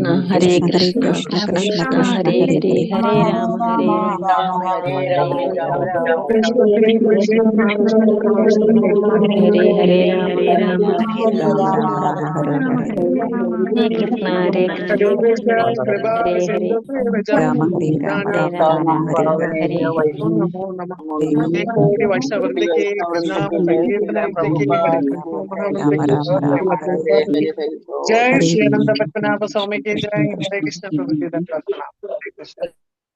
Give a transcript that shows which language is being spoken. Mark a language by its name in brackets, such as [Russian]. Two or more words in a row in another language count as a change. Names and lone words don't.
[Sanskrit] ഹരേ കൃഷ്ണ കൃഷ്ണ ഹരേ ഹരേ ഹരേ രാമ ഹരേ രാമ രാമ കൃഷ്ണ ഹരേ കൃഷ്ണ ഹരേ ഹരേ ഹരേ രാമ ഹരേ രാമ ഹരേ കൃഷ്ണ ഹരേ കൃഷ്ണ ഹരേ ഹരേ രാമ ഹരേ രാമ ഹരേ [Malayalam] ഹരേ കോടി വർഷവൃത്തിക്ക് നാമ [Hindi] जय श्री अनंत पद्मनाभ स्वामी की जय. हरे कृष्ण प्रभु जी प्रार्थना.